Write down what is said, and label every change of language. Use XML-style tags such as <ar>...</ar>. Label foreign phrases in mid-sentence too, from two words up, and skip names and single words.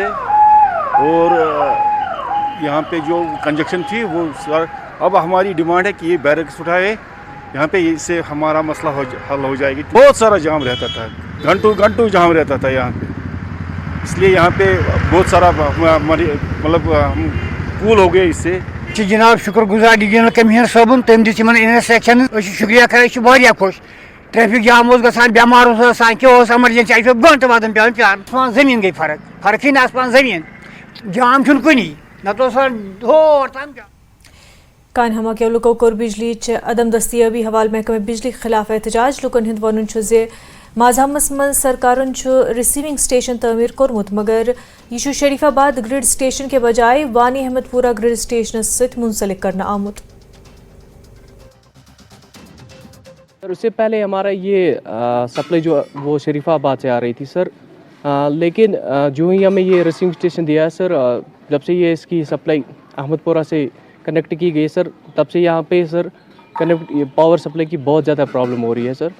<ur>اور یہاں پہ جو کنجکشن تھی وہ اب ہماری ڈیمانڈ ہے کہ یہ بیرکس اٹھائے یہاں پہ, اس سے ہمارا مسئلہ حل ہو جائے گی. بہت سارا جام رہتا تھا, گھنٹوں جام رہتا تھا یہاں پہ, اس لیے یہاں پہ بہت سارا مطلب ہم کول ہو گئے اس سے.</ur> <ks>جناب شکر گزار ڈویژنل کمشنر صٲبُن, تٔمۍ دِژ یِمن انسٹرکشن, أسۍ چھِ شُکریہ کران, أسۍ چھِ واریاہ خۄش. ٹریفک جام اوس گژھان, بٮ۪مار اوس آسان, کیٚنٛہہ اوس ایمرجنسی, اَسہِ اوس گٲنٛٹہٕ واتان پیٚوان پیٛارُن. زٔمیٖن گٔے فرقٕے نہٕ آسان زٔمیٖن, جام چھُنہٕ کُنی, نتہٕ اوس ہور تام. کان ہما کے لوکو کور بجلی عدم دستیابی حوالہ محکمہ بجلی خلاف احتجاج. لوکن ہند ون زِ ماضامس من سرکارن ریسیونگ سٹیشن تعمیر کورمت,</ks> <ur>مگر یہ شریف آباد گرڈ سٹیشن کے بجائے</ur> <ks>وانی احمد پورہ گرڈ سٹیشن ست منسلک کرنا آمت.</ks> <ur>سر اس سے پہلے ہمارا یہ سپلائی جو وہ شریف آباد سے آ رہی تھی سر, لیکن جو ہی ہمیں یہ ریسیونگ اسٹیشن دیا ہے سر, جب سے یہ اس کی سپلائی احمد پورہ سے کنیکٹ کی گئی سر, تب سے یہاں پہ سر پاور سپلائی کی بہت زیادہ پرابلم ہو رہی ہے سر.</ur>